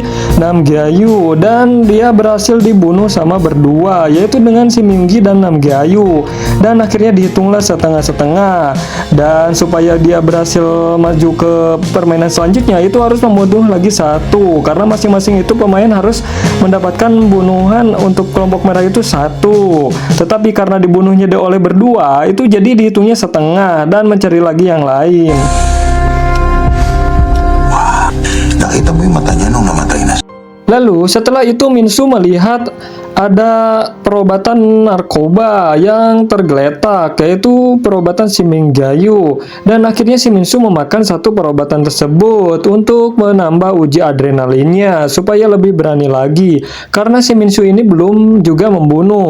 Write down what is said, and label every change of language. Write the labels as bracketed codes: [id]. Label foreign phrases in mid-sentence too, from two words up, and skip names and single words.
[id] Nam Gyu dan dia berhasil dibunuh sama berdua yaitu dengan si Myunggi dan Nam Gyu dan akhirnya dihitunglah setengah-setengah dan supaya dia berhasil maju ke permainan selanjutnya itu harus membunuh lagi satu karena masing-masing itu pemain harus mendapatkan bunuhan untuk kelompok merah itu satu, tetapi karena dibunuhnya oleh berdua itu jadi dihitungnya setengah dan mencari lagi yang lain. Wah, [tl] nakita mo yung mata niya nung namatay na. [id] Lalu setelah itu Minsu melihat ada perobatan narkoba yang tergeletak yaitu perobatan si Minggayu dan akhirnya si Minsu memakan satu perobatan tersebut untuk menambah uji adrenalinnya supaya lebih berani lagi karena si Minsu ini belum juga membunuh.